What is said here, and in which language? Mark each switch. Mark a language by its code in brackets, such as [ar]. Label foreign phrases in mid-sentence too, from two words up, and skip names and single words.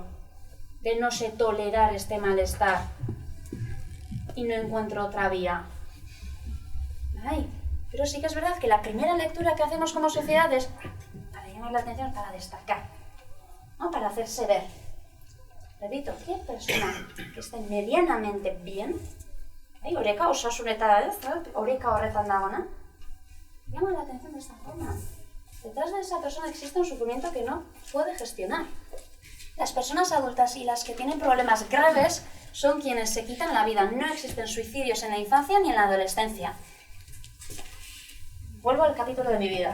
[es] De no sé tolerar este malestar y no encuentro otra vía. Ay, pero sí que es verdad que la primera lectura que hacemos como sociedad es para llamar la atención, para destacar, ¿no? Para hacerse ver. Repito, ¿qué persona que esté medianamente bien, [eu] oreka osasuneta ez, oreka horretan dagoena, [es] llama la atención de esta forma? Detrás de esa persona existe un sufrimiento que no puede gestionar. Las personas adultas y las que tienen problemas graves son quienes se quitan la vida. No existen suicidios en la infancia ni en la adolescencia. Vuelvo al capítulo de mi vida.